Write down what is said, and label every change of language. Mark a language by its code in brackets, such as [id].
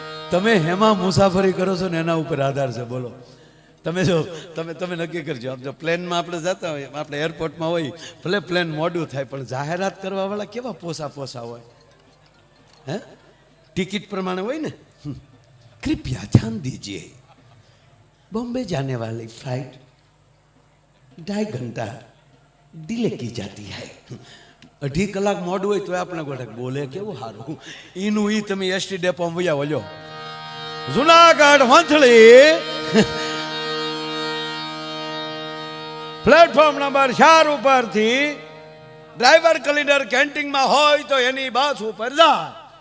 [gu] તમે હેમાં મુસાફરી કરો છો ને એના ઉપર આધાર છે. બોલો તમે જો તમે નક્કી કરજો. જો પ્લેનમાં આપણે જતા હોય, આપણે એરપોર્ટમાં હોય, ભલે પ્લેન મોડું થાય પણ જાહેરાત કરવા વાળા કેવા પોસા હોય હે, ટિકિટ પ્રમાણે હોય ને. [hi] कृपया ध्यान दीजिए, बॉम्बे जाने वाली फ्लाइट 2.5 घंटा डिले की जाती है. [gu] 2.5 કલાક મોડું હોય તો આપણે ગોઠક બોલે કેવું સારું. એનું ઈ તમે એસટી ડેપોમાં વયા વળ્યો. જુનાગઢ વંથલી પ્લેટફોર્મ નંબર 4 ઉપરથી ડ્રાઈવર ક્લીનર કેન્ટીનમાં હોય તો એની બસ ઉપર જા.